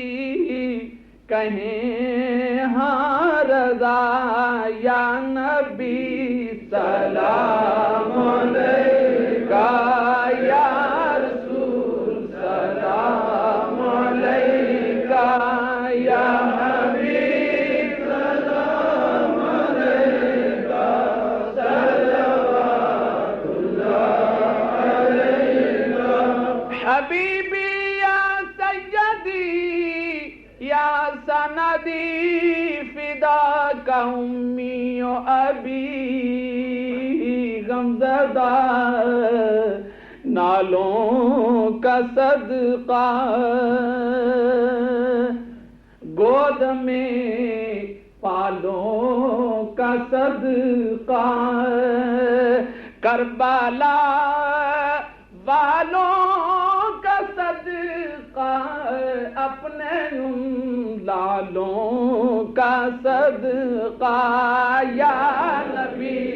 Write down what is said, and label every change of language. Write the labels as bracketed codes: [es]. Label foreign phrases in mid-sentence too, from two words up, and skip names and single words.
[ur] کہیں ہاں رضا [ar] یا نبی سلام علیکہ یا رسول سلام علیکہ یا حبیب سلام علیکہ صلوات اللہ علیکہ حبیبی یا سیدی یا سندی فداک امی و ابی [ur] غمزدہ نالوں کا صدقہ گود میں پالوں کا صدقہ کربلا والوں کا صدقہ اپنے لالوں کا صدقہ [ar] یا نبی